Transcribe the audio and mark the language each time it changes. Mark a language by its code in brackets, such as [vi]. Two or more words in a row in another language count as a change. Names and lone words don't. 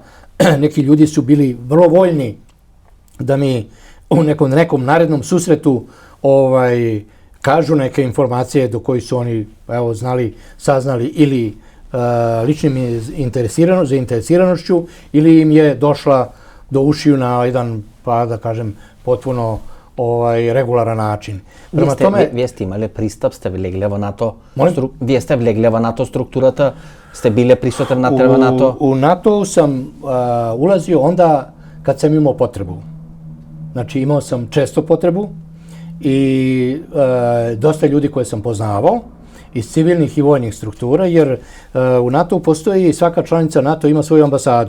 [sr] Neki ljudi su bili vrlo voljni da mi u nekom narednom susretu kažu neke informacije do kojih su oni znali, saznali ili ličnim zainteresiranošću ili im je došla do ušiju na jedan, pa da kažem, potpuno regularan način. [mk] Вие сте имали пристап, сте влегли во НАТО? Вие сте влегли во НАТО структурата? Сте биле присутен на терена НАТО? [sr] U NATO sam ulazio onda kad sam imao potrebu. Znači imao sam često potrebu i dosta ljudi koje sam poznavao iz civilnih i vojnih struktura, jer u NATO postoji, svaka članica NATO ima svoju ambasadu.